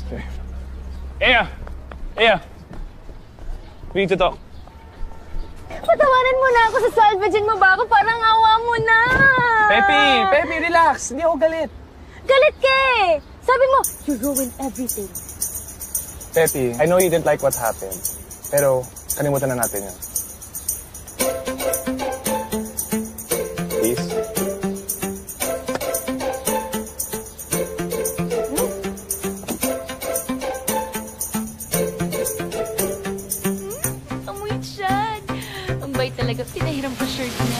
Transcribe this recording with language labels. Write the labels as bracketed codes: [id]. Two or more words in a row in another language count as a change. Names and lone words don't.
[en] Okay. Ea! Ea! We need to talk. [tl] Patawanan mo na ako sa salvagin mo ba ako? Parang awa mo na. Pepe, relax. Hindi ako galit. Galit ka eh. Sabi mo, [en] you ruined everything. Pepe, I know you didn't like what happened. [tl] Pero, kalimutan na natin yun. [en] Please? [tl] Talaga, pinahiram ka shirt niya.